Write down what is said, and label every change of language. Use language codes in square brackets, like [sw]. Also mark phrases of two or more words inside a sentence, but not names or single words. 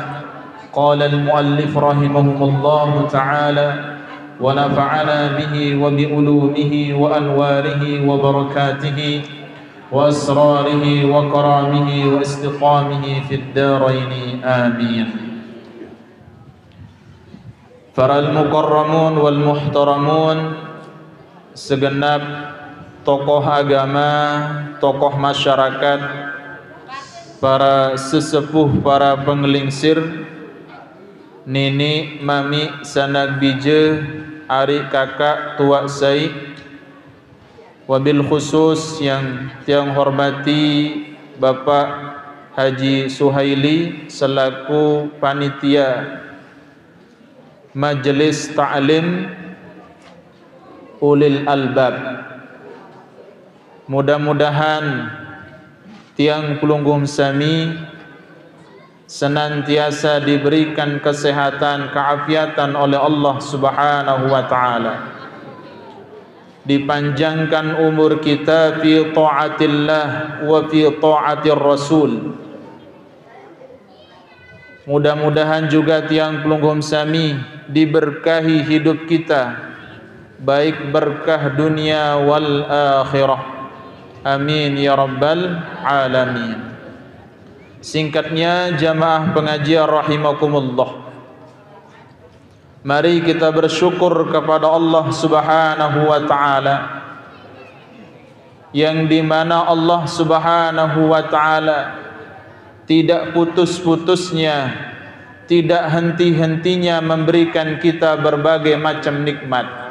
[ar] قال المؤلف رحمه الله تعالى: ونفعنا به وبعلومه وأنواره وبركاته وأسراره وكرامه واستقامه في الدارين آمين. [id] Para [ar] المكرمون والمحترمون, [id] segenap tokoh agama, tokoh masyarakat, para sesepuh, para penggelingsir, [sas] nini, mami, sanak bije, [id] ari kakak, tua sai, wabil khusus yang tiang hormati Bapak Haji Suhaili selaku panitia Majelis Ta'lim Ulil Albab. Mudah-mudahan tiang Kulunggum Sami senantiasa diberikan kesehatan, keafiatan oleh Allah [ar] سبحانه وتعالى, [id] dipanjangkan umur kita [ar] في طاعة الله وفي طاعة الرسول. [id] Mudah-mudahan juga tiang Kulunggum Sami diberkahi hidup kita, baik berkah [ar] الدنيا والآخرة. آمين يا رب العالمين. [id] Singkatnya, jamaah pengajian rahimakumullah, mari kita bersyukur kepada Allah [ar] سبحانه وتعالى, [id] yang dimana Allah [ar] سبحانه وتعالى [id] tidak putus-putusnya, tidak henti-hentinya memberikan kita berbagai macam nikmat.